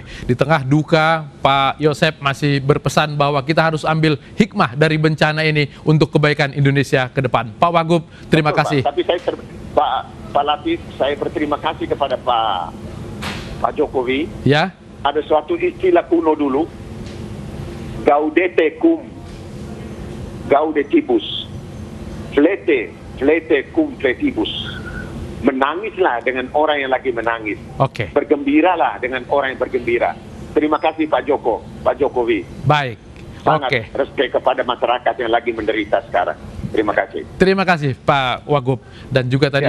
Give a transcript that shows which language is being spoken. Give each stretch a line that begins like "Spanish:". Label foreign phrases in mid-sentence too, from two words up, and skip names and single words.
Indonesian: Di tengah duka, Pak Yosep masih berpesan bahwa kita harus ambil hikmah dari bencana ini untuk kebaikan Indonesia ke depan. Pak Wagub, terima Betul, kasih. Pak. Tapi Pak Latif, saya berterima kasih kepada Pak Jokowi. Ya, Ada suatu istilah kuno dulu,
Latin: gaudete cum gaudetibus, flete cum fletibus.
Indonesian: Menangislah dengan orang yang lagi menangis. oke. Bergembiralah dengan orang yang bergembira. Terima kasih Pak Jokowi. Baik, Sangat oke. respect kepada masyarakat yang lagi menderita sekarang. Terima kasih. Terima kasih Pak Wagub, dan juga tadi